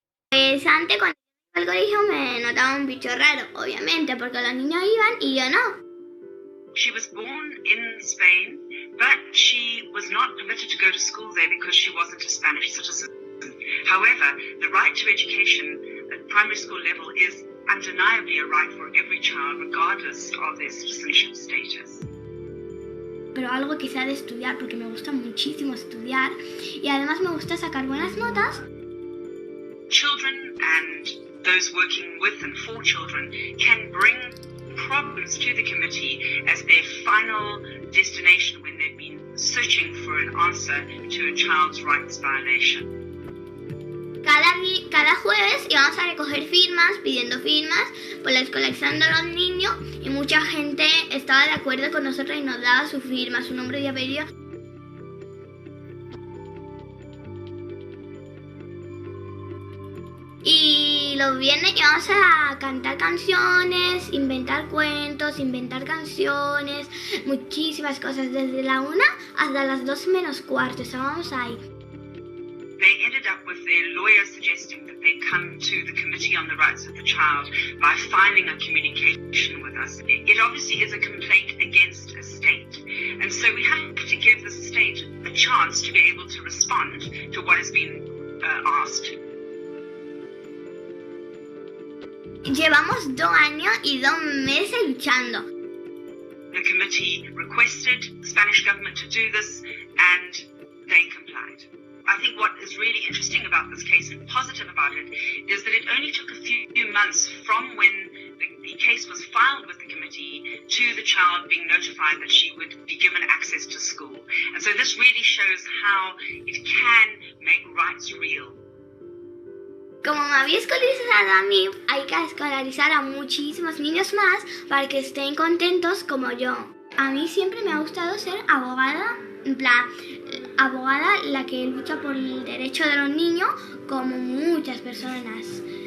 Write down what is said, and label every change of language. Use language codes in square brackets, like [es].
[es] Pues antes cuando iba al colegio me notaba un bicho raro, obviamente, porque los niños iban y yo no. [en] She was born in Spain, but she was not permitted to go to school there because she wasn't a Spanish citizen. However, the right to education at primary school level is undeniably a right for every child, regardless of their citizenship status. [es] Pero algo quizá de estudiar, porque me gusta muchísimo estudiar y además me gusta sacar buenas notas. [en] Children and those working with and for children can bring problems to the committee as their final destination when they've been searching for an answer to a child's rights violation. [es] Cada jueves íbamos a recoger firmas, pidiendo firmas por la colección de los niños y mucha gente estaba de acuerdo con nosotros y nos daba su firma, su nombre y apellido. Y los viernes íbamos a cantar canciones, inventar cuentos, inventar canciones, muchísimas cosas, desde la 1 hasta las 2 menos cuarto, estábamos ahí. [en] They ended up with their lawyer suggesting that they come to the Committee on the Rights of the Child by filing a communication with us. It obviously is a complaint against a state, and so we have to give the state a chance to be able to respond to what has been asked. [es] Llevamos 2 años y 2 meses luchando. [en] The committee requested the Spanish government to do this, and they complied. I think what is really interesting about this case and positive about it is that it only took a few months from when the case was filed with the committee to the child being notified that she would be given access to school. And so this really shows how it can make rights real. [es] Como me había escolarizado a mí, hay que escolarizar a muchísimos niños más para que estén contentos como yo. A mí siempre me ha gustado ser abogada, en plan, abogada la que lucha por el derecho de los niños como muchas personas.